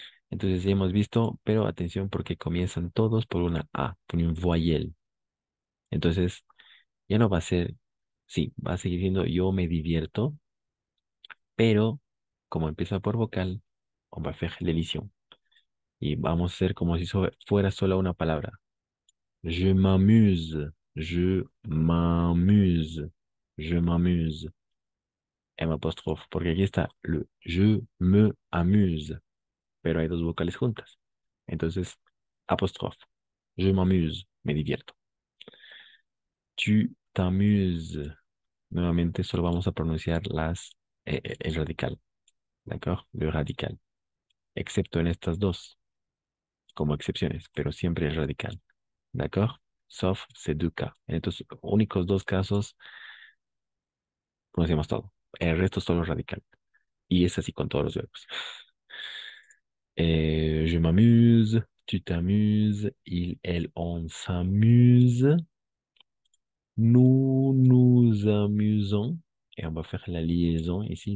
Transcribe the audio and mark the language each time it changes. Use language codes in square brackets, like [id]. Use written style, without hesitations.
[es] Entonces ya hemos visto, pero atención porque comienzan todos por una A, por un voyelle. Entonces, ya no va a ser, sí, va a seguir siendo yo me divierto, pero como empieza por vocal, [fr] on va faire l'élision. [es] Y vamos a hacer como si fuera solo una palabra. [fr] Je m'amuse, je m'amuse, je m'amuse. [es] M apóstrofe, porque aquí está le je me amuse, pero hay dos vocales juntas. Entonces, apóstrofe. Je m'amuse, me divierto. Tu t'amuses. Nuevamente solo vamos a pronunciar el radical, ¿d'accord? [fr] Le radical. [es] Excepto en estas dos, como excepciones, pero siempre el radical, ¿d'accord? [fr] Sauf ces deux cas. [es] En estos únicos dos casos pronunciamos todo. El resto solo radical. Y es así con todos los verbos. [fr] Je m'amuse, tu t'amuses, il, elle, on s'amuse. Nous nous amusons. Et on va faire la liaison ici.